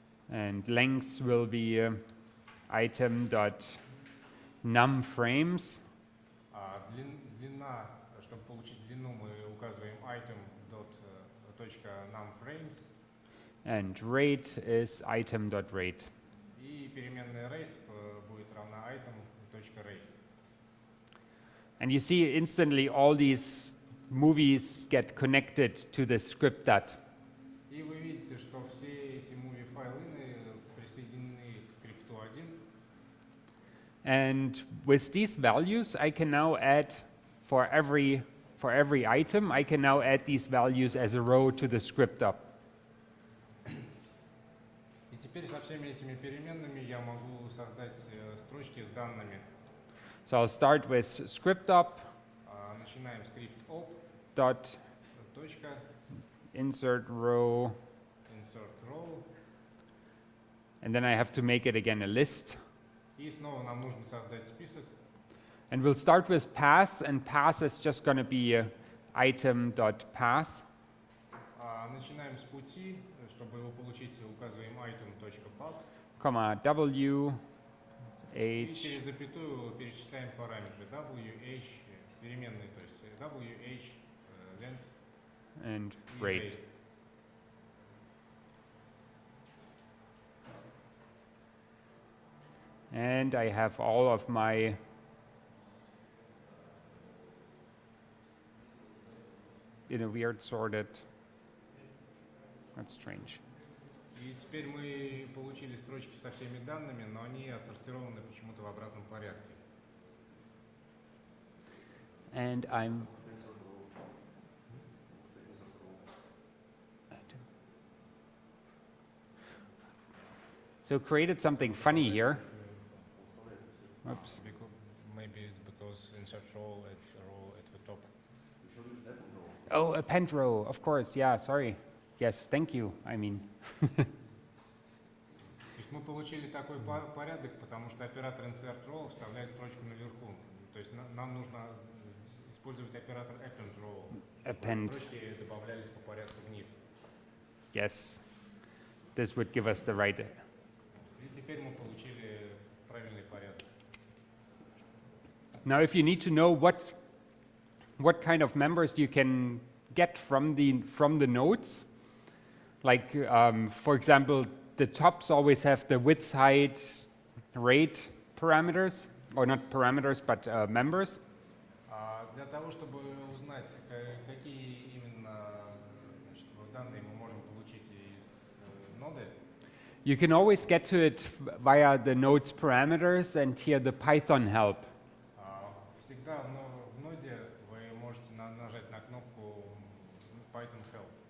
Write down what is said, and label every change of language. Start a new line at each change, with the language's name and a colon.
English: And length will be item.numFrames.
Russian: Длина, чтобы получить длину, мы указываем item.numFrames.
English: And rate is item.rate.
Russian: И переменная rate будет равна item.rate.
English: And you see instantly all these movies get connected to the script that.
Russian: И вы видите, что все эти movie файлы присоединены к скрипту 1.
English: And with these values, I can now add for every item, I can now add these values as a row to the script up.
Russian: И теперь со всеми этими переменными я могу создать строчки с данными.
English: So I'll start with script up.
Russian: Начинаем скрипт op.
English: Dot
Russian: Точка.
English: insert row. Insert row. And then I have to make it again a list.
Russian: И снова нам нужно создать список.
English: And we'll start with path, and path is just going to be item.path.
Russian: Начинаем с пути. Чтобы его получить, указываем item.path.
English: Comma w,
Russian: И
English: h,
Russian: через запятую перечисляем параметры w, h, переменные, то есть w, h, length
English: and
Russian: и
English: rate. And I have all of my in a weird sorted. That's strange.
Russian: И теперь мы получили строчки со всеми данными, но они отсортированы почему-то в обратном порядке.
English: And I'm so created something funny here. Oops. Maybe it's because insert row at the top. Oh, append row, of course. Yeah, sorry. Yes, thank you. I mean,
Russian: То есть мы получили такой порядок, потому что оператор insert row вставляет строчку наверху. То есть нам нужно использовать оператор append row.
English: Append.
Russian: Строчки добавлялись по порядку вниз.
English: Yes, this would give us the right.
Russian: И теперь мы получили правильный порядок.
English: Now, if you need to know what kind of members you can get from the nodes, like for example, the tops always have the width, height, rate parameters, or not parameters, but members.
Russian: Для того, чтобы узнать, какие именно данные мы можем получить из ноды,
English: You can always get to it via the node's parameters and here the Python help.
Russian: всегда в ноде вы можете нажать на кнопку Python Help.